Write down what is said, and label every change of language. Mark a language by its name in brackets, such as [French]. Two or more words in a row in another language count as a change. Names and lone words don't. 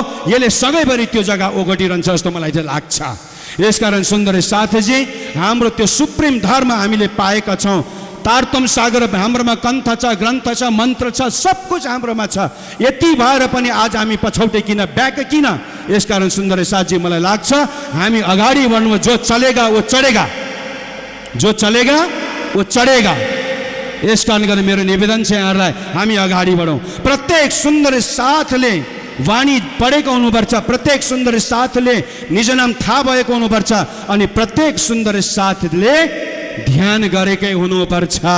[Nepali] यसले सधैँभरि त्यो जग्गा ओगटिरहन्छ जस्तो मलाई चाहिँ लाग्छ। यसकारण सुन्दर साथीजी हाम्रो त्यो सुप्रिम धर्म हामीले पाएका छौँ। तारतम सागर हाम्रोमा कन्थ छ, ग्रन्थ छ, मन्त्र छ, [Hindi] सब कुछ [Nepali] हाम्रोमा छ। यति भएर पनि आज हामी पछौटे किन, ब्याक किन? यसकारण सुन्दर साथी मलाई लाग्छ हामी अगाडि बढ्नु। [Hindi] जो चलेगा वो चढेगा, जो चलेगा वो चढेगा। [Nepali] यस कारणले गर्दा मेरो निवेदन छ यहाँहरूलाई हामी अगाडि बढौँ। प्रत्येक सुन्दर साथले वाणी पढेको हुनुपर्छ, प्रत्येक सुन्दर साथले निज नाम थाहा भएको हुनुपर्छ, अनि प्रत्येक सुन्दर साथले ध्यान गरेकै हुनुपर्छ।